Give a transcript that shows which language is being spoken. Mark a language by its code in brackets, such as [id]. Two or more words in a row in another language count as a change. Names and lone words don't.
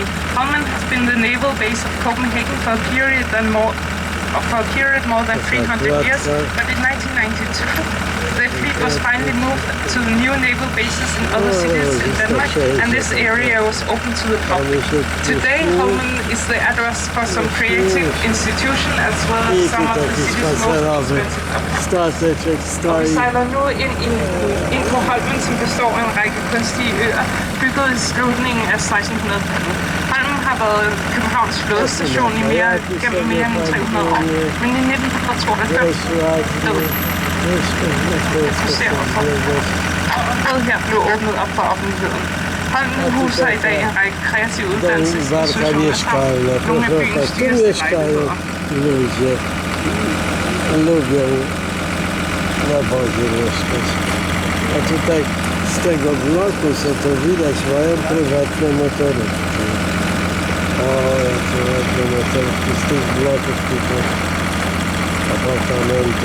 [en] Holmen has been the naval base of Copenhagen for a period more than 300 years, but in 1992 the fleet was finally moved to new naval bases in other cities in Denmark, and this area was open to the public. Today, Holmen is the address for some creative institution as well as some of the city's most expensive. [da] Og vi sejler nu ind på Holmen, som består af en række kunstige øer, bygget i slutningen af 1600-tallet. Holmen har været Københavns flådestation gennem mere end 300 år, men i 1992 området her blev åbnet op for offentligheden. Holmen huser i dag en række kreative uddannelsesinstitutioner samt nogle af byens dyreste lejligheder. [pl] Lubią na wodzie mieszkać. A tutaj z tego bloku, co to widać, mają prywatne motorówki. O, jakie ładne motorówki z tych bloków tutaj apartamentów.